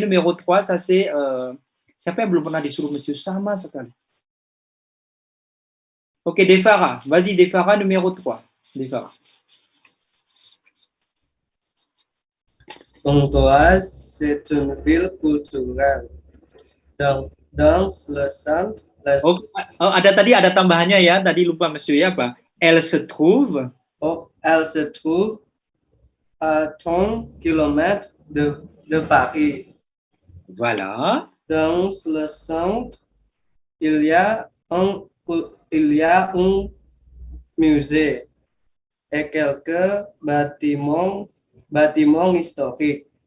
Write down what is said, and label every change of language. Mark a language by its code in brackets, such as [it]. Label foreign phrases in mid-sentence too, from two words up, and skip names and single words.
[fr] Numéro 3, ça c'est... [id] siapa yang belum pernah disuruh monsieur? Sama sekali. Ok, Defara. [fr] Vas-y, Defara, numéro 3. Defara. Pontoise, c'est une ville culturelle. Dans le centre... [id] ada tambahannya ya. Tadi lupa monsieur ya, apa? [fr] Elle se trouve à 30 km de Paris. Voilà. Dans le centre, il y a un musée et quelques bâtiments historiques.